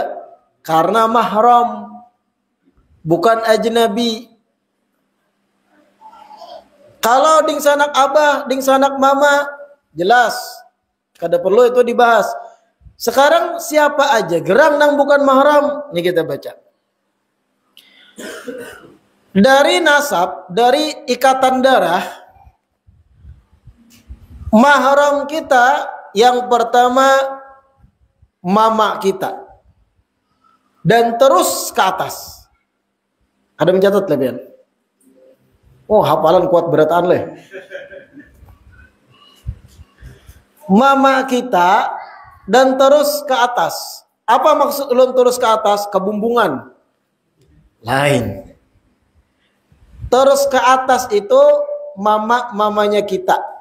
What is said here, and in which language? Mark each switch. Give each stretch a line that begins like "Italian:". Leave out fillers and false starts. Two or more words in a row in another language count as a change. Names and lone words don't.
Indonesian: Karena mahram, bukan ajnabi.
Banjar: Kalau ding sanak abah, ding sanak mama, jelas. Kada perlu itu dibahas. Sekarang siapa aja gerang nang bukan mahram?
Indonesian: Ini kita baca. Dari nasab, dari ikatan darah, mahram kita yang pertama mama kita. Dan terus ke atas. Ada mencatat lebihan? Oh,
Banjar: hafalan kuat berataan leh. Mama kita dan terus ke atas. Apa maksud ulun terus ke atas? Kebumbungan. Lain.
Indonesian: Terus ke atas itu mamanya kita.